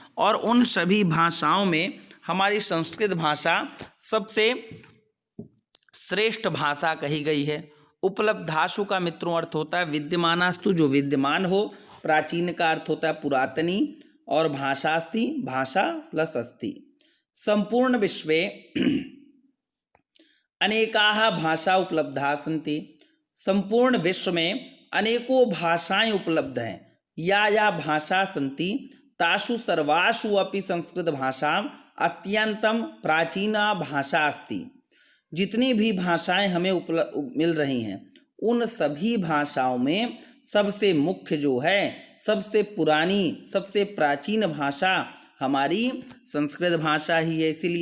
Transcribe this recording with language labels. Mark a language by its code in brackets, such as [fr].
[hi] और उन सभी भाषाओं में हमारी संस्कृत भाषा सबसे श्रेष्ठ भाषा कही गई है। उपलब्धाशु का मित्रों अर्थ होता है विद्यमानास्तु, जो विद्यमान हो। प्राचीन का अर्थ होता है पुरातनी, और भाषास्ति भाषा प्लस अस्ति। [sa] संपूर्ण विश्वे अनेकाः भाषा उपलब्धा सन्ति। [hi] संपूर्ण विश्व में अनेकों भाषाएं उपलब्ध हैं। [sa] या भाषा सन्ति तासु सर्वासु अपि संस्कृत भाषा अत्यंतम प्राचीना भाषा अस्ति। [hi] जितनी भी भाषाएं हमें मिल रही हैं, उन सभी भाषाओं में सबसे मुख्य जो है, सबसे पुरानी, सबसे प्राचीन भाषा हमारी संस्कृत भाषा ही है।